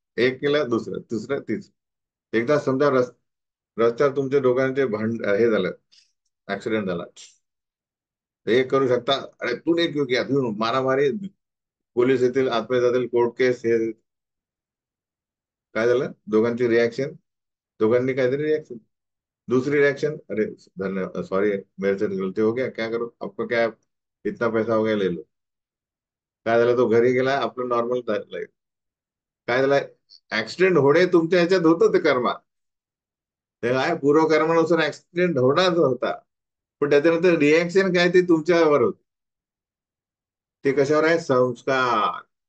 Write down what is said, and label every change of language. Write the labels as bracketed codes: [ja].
[mr] एक केलं दुसरं, तिसरं, तिसरं. एकदा समजा रस्त्यावर तुमच्या दोघांचे हे झालं, ऍक्सिडेंट झाला, हे करू शकता, अरे तू नाही [hi] क्यों किया, [mr] तू मारामारी, पोलीस येतील, आतमध्ये जातील, कोर्ट केस, हे काय झालं, दोघांची रिॲक्शन, दोघांनी काहीतरी रिॲक्शन. [hi] दूसरी रिएक्शन, अरे धन्यवाद, सॉरी मेरे से गलती हो गया, क्या करो, आपको क्या, इतना पैसा हो गया ले लो. [mr] काय झालं, तो घरी गेला, आपलं नॉर्मल लाईफ. काय झालं, ऍक्सिडेंट होणे तुमच्या ह्याच्यात होतं ते कर्मा, ते काय पूर्वकर्मानुसार ऍक्सिडेंट होणार होता. पण त्याच्यानंतर रिएक्शन काय ते तुमच्यावर होत, ते कशावर आहे, संस्कार.